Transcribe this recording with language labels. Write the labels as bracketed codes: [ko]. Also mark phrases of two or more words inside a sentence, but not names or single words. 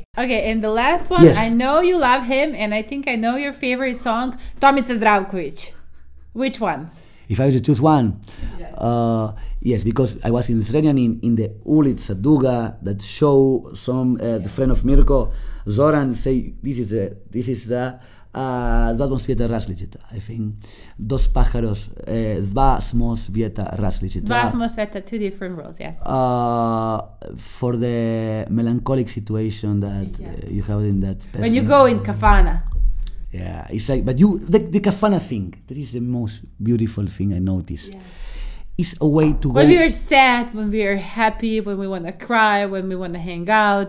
[en] Okay, and the last one, yes. I know you love him, and I think I know your favorite song, Tomica Zdravković. Which one? If I was to choose one, yes, because I was in Sredjan in the Ulica Duga, that show some the friend of Mirko, Zoran, say this is the [sr] dva svijeta različita. [en] I think [es] dos pájaros, [sr] dva smo svijeta različita. Dva smo svijeta, [en] 2 different worlds, yes. For the melancholic situation that you have in that person. When you go in kafana. Yeah, it's like, but the kafana thing, that is the most beautiful thing I noticed. Yeah. It's a way to when we are sad, when we are happy, when we want to cry, when we want to hang out,